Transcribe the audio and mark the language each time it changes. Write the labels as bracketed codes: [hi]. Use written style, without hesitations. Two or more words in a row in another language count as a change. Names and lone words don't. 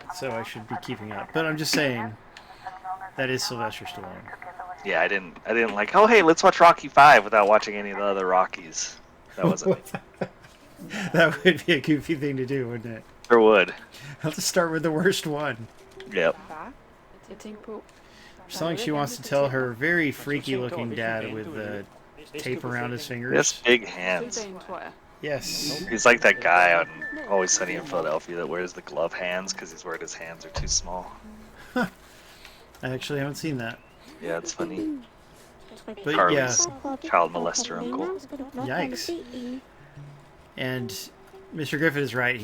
[en] So I should be keeping up. But I'm just saying, that is Sylvester Stallone. Yeah, I didn't like, oh hey, let's watch Rocky 5 without watching any of the other Rockies. That wasn't me. That would be a goofy thing to do, wouldn't it? Sure would. I'll just start with the worst one. Yep. [da] Far, jeg tænkte på, [en] Something she wants to tell her very freaky-looking dad with the tape around his He has fingers. big hands. [da] søndagen, tror jeg. [en] Yes. He's like that guy on Always Sunny in Philadelphia that wears the glove hands because he's worried his hands are too small. I actually haven't seen that. Yeah, it's funny. But Carly's yeah, child molester uncle. yikes. And Mr. Griffith is right.